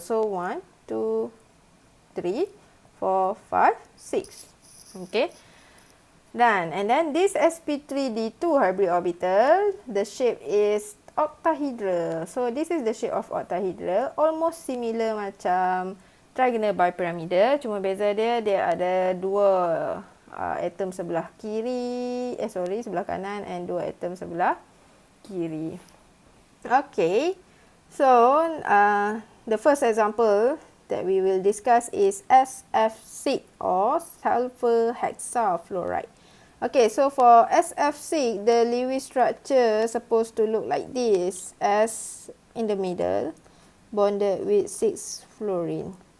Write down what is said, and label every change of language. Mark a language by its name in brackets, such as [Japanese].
[English] So 1, 2, 3, 4, 5, 6. Okay. Done. And then this Sp3d2 hybrid orbital, the shape is octahedral. So this is the shape of octahedral. Almost similar [Malay] macam [English] trigonal bipyramidal. [Malay] Cuma beza dia ada dua atom sebelah kiri, sebelah kanan, and dua atom sebelah kiri. [English] Okay, so the first example that we will discuss is SF6 or sulfur hexafluoride. Okay, so for SF6, the Lewis structure supposed to look like this, S in the middle, bonded with 6 fluorine.